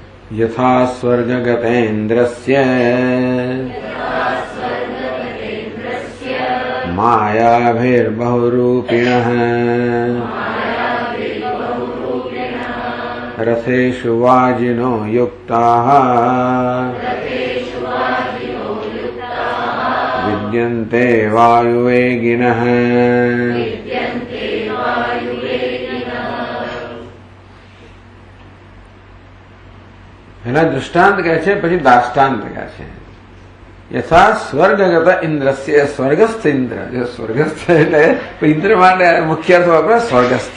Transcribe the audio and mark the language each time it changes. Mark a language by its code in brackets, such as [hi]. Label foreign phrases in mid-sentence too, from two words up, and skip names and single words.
[sa] यथा स्वर्गगतेन्द्रस्य मायाभिर्बहुरूपिणः रथेषु वाजिनो युक्ताः विद्यन्ते वायुवेगिनः। [gu] એના દૃષ્ટાંત કહે છે, પછી દાષ્ટાંત કહે છે. [sa] यथा स्वर्गगत इन्द्रस्य, [gu] સ્વર્ગસ્થ ઇન્દ્ર. સ્વર્ગસ્થ એટલે ઇન્દ્ર માટે મુખ્ય અર્થ વાપરે સ્વર્ગસ્થ.